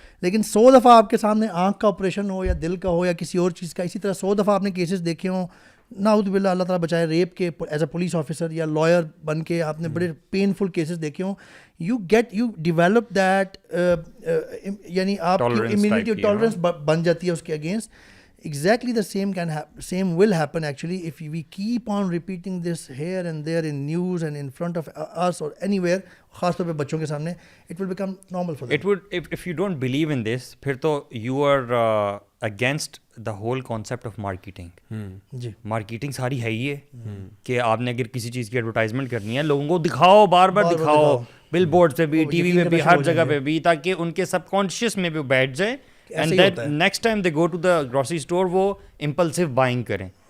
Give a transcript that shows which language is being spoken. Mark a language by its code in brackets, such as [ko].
[ur] لیکن 100 دفعہ آپ کے سامنے آنکھ کا آپریشن ہو یا دل کا ہو یا کسی اور چیز کا, اسی طرح 100 دفعہ آپ نے کیسز دیکھے ہوں, نعوذ باللہ اللہ تعالیٰ بچائے, ریپ کے [en] as a police officer یا lawyer [ur] بن کے آپ نے بڑے پینفل کیسز دیکھے ہوں, [en] you develop that, [ur] یعنی آپ کی امیونٹی ٹالرنس بن جاتی ہے اس کے against. [en] Exactly the same will happen actually if we keep on repeating this here and there in news and in front of us or anywhere, [ur] خاص طور پہ بچوں کے سامنے, [en] it will become normal for them. It would, if you don't believe in this, [ur] پھر تو [en] you are against the whole concept of marketing. [ur] جی marketing ساری ہے ہی ہے کہ آپ نے اگر کسی چیز کی ایڈورٹائزمنٹ کرنی ہے, لوگوں کو دکھاؤ, بار بار دکھاؤ, بل بورڈ پہ بھی, ٹی وی پہ بھی, ہر جگہ پہ بھی, تاکہ ان کے سب کانشیس میں بھی بیٹھ جائے. [en] And that next time they go to the grocery store وہ impulsive buying کریں.